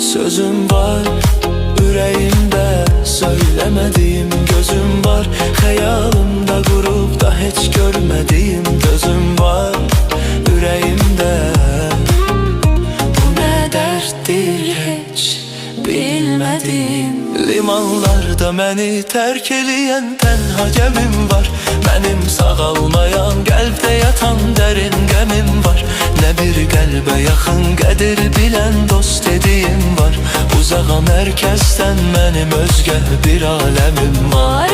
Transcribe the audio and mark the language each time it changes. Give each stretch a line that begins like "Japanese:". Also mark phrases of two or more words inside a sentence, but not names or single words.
Turkish: Sözüm var yüreğimde, söylemediğim gözüm var. Hayalımda kurup da hiç görmediğim dözüm var yüreğimde. Bu ne derttir hiç bilmediğim.
Azerbaijani: Limanlarda məni tərk eləyən tənha gəmim var. Mənim sağalmayan qəlbdə yatan dərin qəmim var. Nə bir qəlbə yaxın qədir bilən dost dediyim var. Uzağam hər kəsdən mənim özgə bir aləmim var.